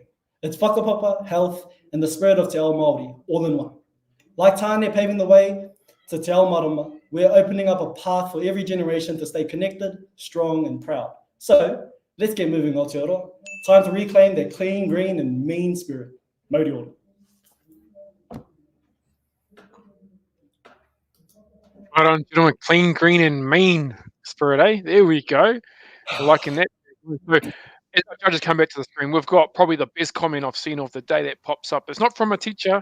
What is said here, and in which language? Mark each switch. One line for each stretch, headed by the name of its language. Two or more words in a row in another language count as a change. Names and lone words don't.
English: It's whakapapa, health, and the spirit of Te Ao Māori all in one. Like Tāne paving the way to Te Ao Marama, we're opening up a path for every generation to stay connected, strong, and proud. So let's get moving, Aotearoa. Time to reclaim that clean, green, and mean spirit.
Māori: Mauri ora.
English: Right on, gentlemen. Clean, green, and mean spirit, eh? There we go. We're liking that. So, as I just come back to the screen, we've got probably the best comment I've seen of the day that pops up. It's not from a teacher.